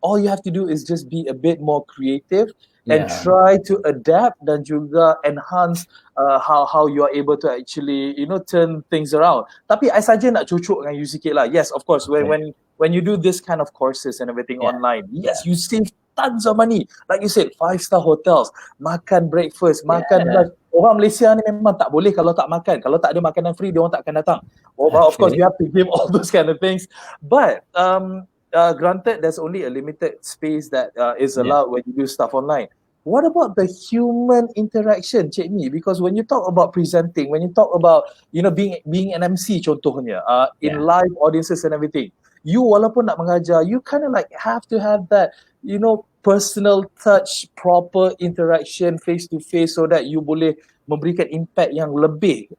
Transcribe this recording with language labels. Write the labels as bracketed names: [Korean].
[English] All you have to do is just be a bit more creative and try to adapt [Malay] dan juga [English] enhance how you are able to actually turn things around. [Malay] Tapi I saja nak cucuk dengan you sikit lah. [English] Yes, of course, when you do this kind of courses and everything online, yes, you save tons of money. Like you said, 5-star hotels, makan breakfast, makan lunch. [Malay] Orang Malaysia ni memang tak boleh kalau tak makan. Kalau tak ada makanan free, dia orang tak akan datang. [English] Of course, you have to give all those kind of things. But granted, there's only a limited space that is allowed when you do stuff online. What about the human interaction, Cik Mi? Because when you talk about presenting, when you talk about being an MC contohnya, in live audiences and everything, [Malay] you walaupun nak mengajar, [English] you kind of like have to have that personal touch, proper interaction face to face, so that you [Malay] boleh memberikan impact yang lebih.